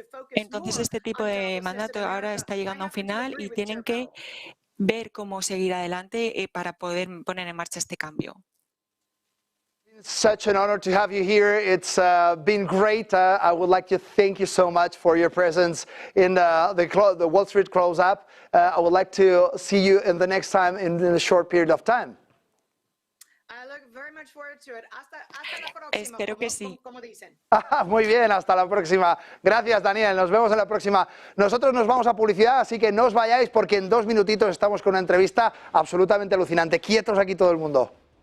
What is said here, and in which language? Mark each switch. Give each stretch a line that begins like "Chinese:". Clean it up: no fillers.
Spanish: Entonces este tipo de mandato ahora está llegando a un final y tienen que ver cómo seguir adelante para poder poner en marcha este cambio.
English: It's such an honor to have you here. It's been great. I would like to thank you so much for your presence in the Wall Street Close Up. I would like to see you in the next time in a short period of time. I look very much forward to it.
Spanish: Hasta la próxima. Espero que sí. Como dicen. Muy bien, hasta la próxima. Gracias, Daniel. Nos vemos en la próxima. Nosotros nos vamos a publicidad, así que no os vayáis porque en 2 minutitos estamos con una entrevista absolutamente alucinante. Quietos aquí todo el mundo.